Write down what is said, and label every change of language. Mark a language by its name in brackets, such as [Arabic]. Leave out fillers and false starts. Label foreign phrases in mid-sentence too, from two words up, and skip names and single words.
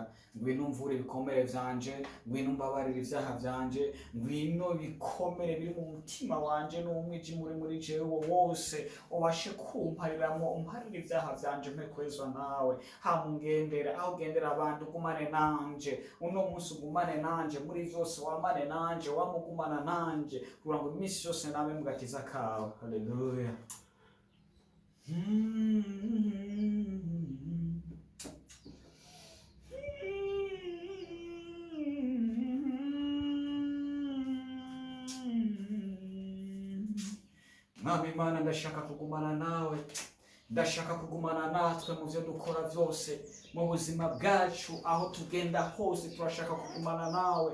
[Rundi] Ngwino umvure ibikomere vyanje, ngwino umbabarire ivyaha vyanje, ngwino bikomere biri mu mutima wanje n'umwijima uri muri jewe wose ubashe kumpariramwo, umparire ivyaha vyanje mpe kwezwa nawe. Hama ungendera aho ugendera abandi ugumane nanje, uno munsi ugumane nanje, muri vyose wamane nanje, wamugumana nanje kugira ngo iminsi yose nabe mu gakiza kawe. Haleluya. [Kinyarwanda] Mwami Imana, ndashaka kugumana nawe, ndashaka kugumana natwe mu byo dukora byose, mu buzima bwacu aho tugenda hose turashaka kugumana nawe.